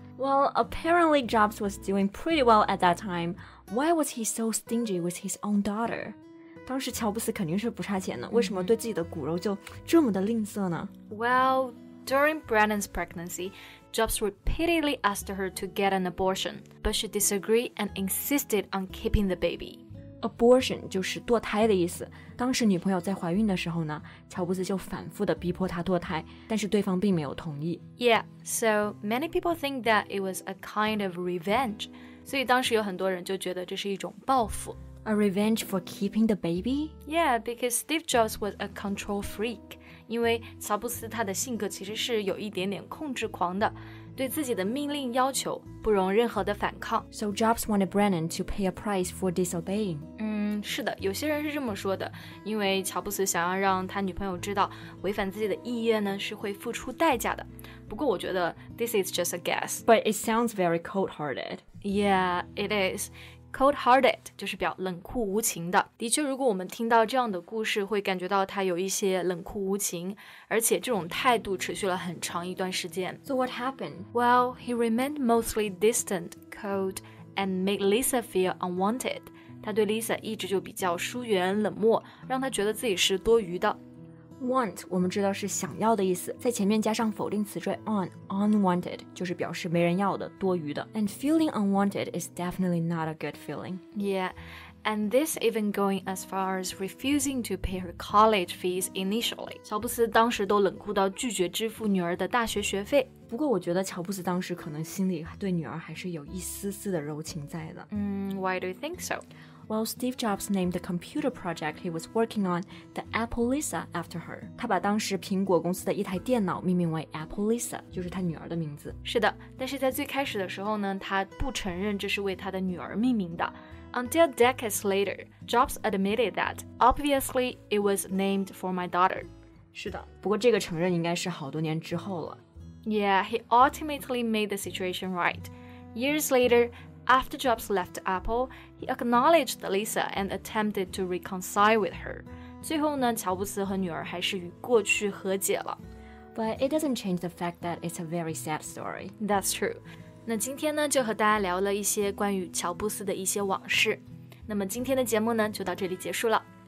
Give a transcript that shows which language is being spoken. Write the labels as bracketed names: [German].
[English] Well, apparently Jobs was doing pretty well at that time. Why was he so stingy with his own daughter? [Chinese] 当时乔布斯肯定是不差钱的，为什么对自己的骨肉就这么的吝啬呢？ [English] Well, during Brennan's pregnancy, Jobs repeatedly asked her to get an abortion, but she disagreed and insisted on keeping the baby. [Chinese] Abortion 就是堕胎的意思。当时女朋友在怀孕的时候呢，乔布斯就反复的逼迫她堕胎，但是对方并没有同意。 [English] Yeah, so many people think that it was a kind of revenge. [Chinese] 所以当时有很多人就觉得这是一种报复。 [English] A revenge for keeping the baby? Yeah, because Steve Jobs was a control freak. [Chinese] 因为乔布斯他的性格其实是有一点点控制狂的，对自己的命令要求不容任何的反抗。 [English] So Jobs wanted Brennan to pay a price for disobeying. [Chinese] 是的，有些人是这么说的，因为乔布斯想要让他女朋友知道，违反自己的意愿呢是会付出代价的。不过我觉得 [English] this is just a guess. But it sounds very cold-hearted. Yeah, it is.Cold-hearted [Chinese] 就是表冷酷无情的。的确，如果我们听到这样的故事，会感觉到他有一些冷酷无情，而且这种态度持续了很长一段时间。 [English] So what happened? Well, he remained mostly distant, cold, and made Lisa feel unwanted. [Chinese] 他对 Lisa 一直就比较疏远、冷漠，让她觉得自己是多余的。 Want 我们知道是想要的意思，在前面加上否定词缀 unwanted 就是表示没人要的、多余的。 [English] And feeling unwanted is definitely not a good feeling. Yeah, and this even going as far as refusing to pay her college fees initially. [Chinese] 乔布斯当时都冷酷到拒绝支付女儿的大学学费。不过我觉得乔布斯当时可能心里对女儿还是有一丝丝的柔情在的。 [English] Why do you think so?Well, Steve Jobs named the computer project he was working on the Apple Lisa after her. [Chinese] 他把当时苹果公司的一台电脑命名为 Apple Lisa， 就是他女儿的名字。是的，但是在最开始的时候呢，他不承认这是为他的女儿命名的。 [English] Until decades later, Jobs admitted that, obviously, it was named for my daughter. [Chinese] 是的，不过这个承认应该是好多年之后了。 [English] Yeah, he ultimately made the situation right. Years later,After Jobs left Apple, he acknowledged Lisa and attempted to reconcile with her. [Chinese] 最后呢，乔布斯和女儿还是与过去和解了。 [English] But it doesn't change the fact that it's a very sad story. That's true. [Chinese] 那今天呢，就和大家聊了一些关于乔布斯的一些往事。那么今天的节目呢，就到这里结束了。